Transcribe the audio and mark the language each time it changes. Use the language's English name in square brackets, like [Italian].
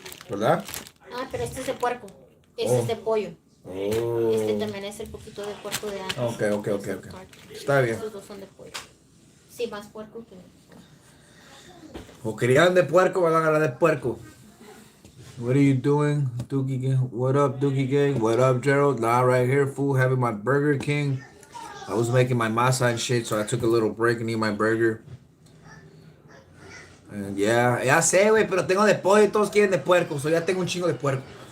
[Spanish] ¿Verdad? Ah, pero este es de puerco. Este es de pollo. Oh. Este también es el poquito de puerco de antes. Ok. Está bien. Estos dos son de pollo. Sí, más puerco que... O querían de puerco, van a agarrar de puerco. [English] What are you doing, Dookie Gang? What up, Dookie Gang? What up, Gerald? Nah, right here, fool, having my Burger King. I was making my masa and shit, so I took a little break and eat my burger. And yeah, [Spanish] ya sé, güey, pero tengo de pollo y todos quieren de puerco, so ya tengo un chingo de puerco.